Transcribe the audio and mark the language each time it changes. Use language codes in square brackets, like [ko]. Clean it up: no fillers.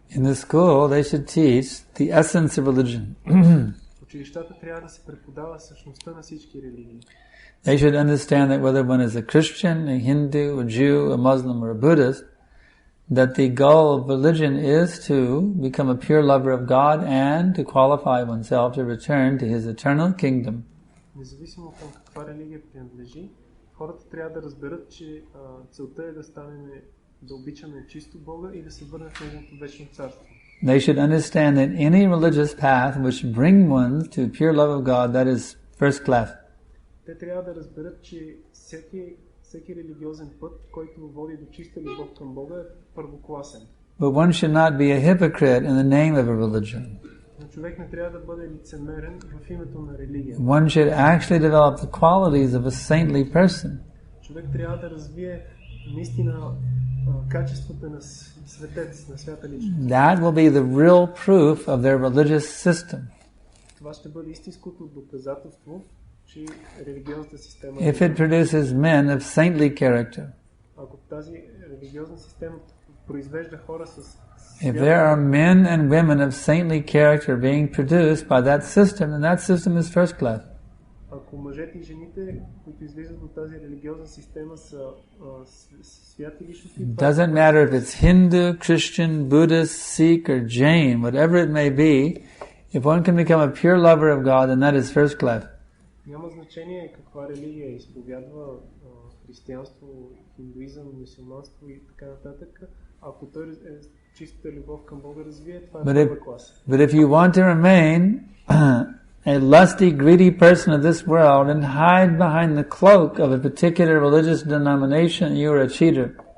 [en] In the school, they should teach the essence of religion. [bg] Училищата трябва да се преподава същността на всички религии. [en] They should understand that whether one is a Christian, a Hindu, a Jew, a Muslim, or a Buddhist, that the goal of religion is to become a pure lover of God and to qualify oneself to return to His eternal kingdom. [bg] Независимо към каква религия принадлежи, хората трябва да разберат, че целта е да обичаме чисто Бога и да се върнем в Неговото вечно царство. [en] They should understand that any religious path which bring one to pure love of God, that is first class. [bg] Те трябва да разберат, че всеки религиозен път, който води до чиста любов към Бога, е първокласен. [en] But one should not be a hypocrite in the name of a religion. [bg] Но човек не трябва да бъде лицемерен в името на религия. [en] One should actually develop the qualities of a saintly person. [bg] Човек трябва да развие наистина качествата на светец, на свята личност. [en] That will be the real proof of their religious system. [bg] Това ще бъде истинското доказателство, че религиозната система [en] If it produces men of saintly character. [bg] Ако тази религиозна система произвежда хора с [en] If there are men and women of saintly character being produced by that system, then that system is first class. [bg] Ако мъжете и жените, които излизат от тази религиозна система, са святи личности, [en] Doesn't matter if it's Hindu, Christian, Buddhist, Sikh or Jain, whatever it may be, if one can become a pure lover of God, then that is first class. [bg] Няма значение каква религия изповядва, християнство, хиндуизъм, мюсюлманство и така нататък. Ако той е чиста любов към Бога развие, това е първа класа. [en] But if you want to remain a lusty, greedy person of this world and hide behind the cloak of a particular religious denomination, you are a cheater.